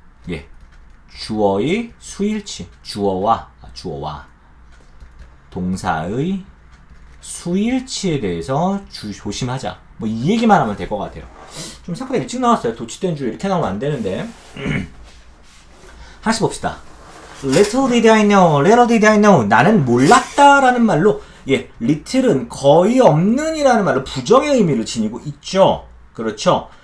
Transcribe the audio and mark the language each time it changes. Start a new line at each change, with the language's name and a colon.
Korean: 예, 주어의 수일치, 주어와 동사의 수일치에 대해서 조심하자. 뭐 이 얘기만 하면 될 것 같아요. 좀 생각보다 일찍 나왔어요. 도치된 주어 이렇게 나오면 안 되는데. 하나씩 봅시다.
English: Little did I know, little did I know.
Korean: 나는 몰랐다라는 말로 예, little은 거의 없는이라는 말로 부정의 의미를 지니고 있죠. 그렇죠.